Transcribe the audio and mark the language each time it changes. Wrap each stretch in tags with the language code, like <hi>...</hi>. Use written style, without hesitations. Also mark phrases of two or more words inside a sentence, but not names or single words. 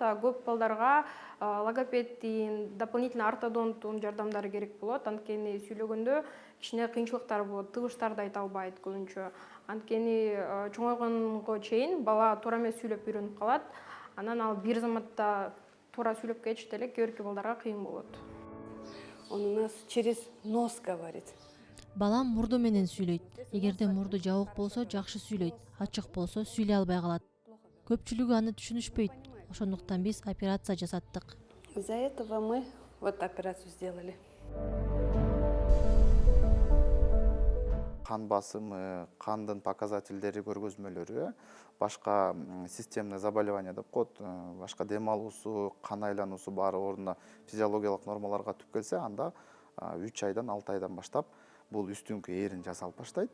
<ky>Көп балдарга логопедтин, дополнительный ортодонттун жардамдары керек болот. Анткени сүйлөгөндө кичине кыйынчылыктар болот, тыбыштарды айта албайт көбүнчө. Анткени чоңойгонго чейин бала туура эмес сүйлөп үйрөнүп калат. Анан ал бир заматта туура сүйлөп кетишти эле кээ бирки балдарга кыйын болот.</ky> <ru>Он у нас через нос говорит.</ru> <ky>Балам мурду менен сүйлөйт. Эгерде мурду жабык болсо жакшы сүйлөйт, ачык болсо сүйлөй албай калат. Көпчүлүгү аны түшүнүшпөйт. Ошондуктан биз операция жасаттык.</ky> <ru>Из-за этого мы вот операцию сделали.</ru> <ky>Кан басымы, кандын показательдери, көргөзмөлөрү, башка</ky> <ru>системный заболевание</ru> <ky>деп коет, башка дем алуусу, кан айлануусу баары ордуна физиологиялык нормаларга түп келсе, анда 3 айдан 6 айдан баштап бул үстүңкү эрин жасалып баштайт.</ky>